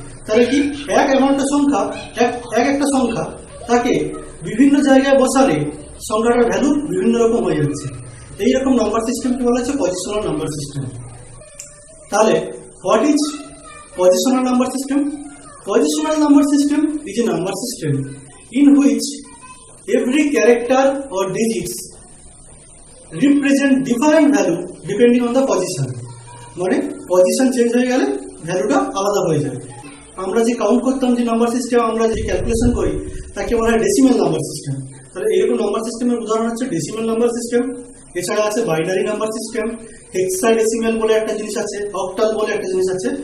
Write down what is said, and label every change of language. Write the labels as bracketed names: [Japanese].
[Bangla] তাহলে কি এক এমনটা সংখ্যা, একটা সংখ্যা তাকে বিভিন্ন জায়গায় বসালে সংখ্যাটার ভ্যালু বিভিন্ন রকম হয়ে যাচ্ছে। এইরকম নাম্বার সিস্টেমকে বলা হচ্ছে পজিশনাল নাম্বার সিস্টেম। তাহলে [English] What is positional number system? Positional number system is a number system in which every character or digits represent different value depending on the position. [Bangla] মানে পজিশন চেঞ্জ হয়ে গেলে ভ্যালুটা আলাদা হয়ে যায়। আমরা যে কাউন্ট করতাম, যে নাম্বার সিস্টেম আমরা যে ক্যালকুলেশন করি তাকে বলা হয় ডেসিমাল নাম্বার সিস্টেম। তাহলে এরকম নাম্বার সিস্টেমের উদাহরণ হচ্ছে ডেসিমাল নাম্বার সিস্টেম। এছাড়া আছে বাইনারি নাম্বার সিস্টেম, হেক্সাডেসিমাল বলে একটা জিনিস আছে, অক্টাল বলে একটা জিনিস আছে।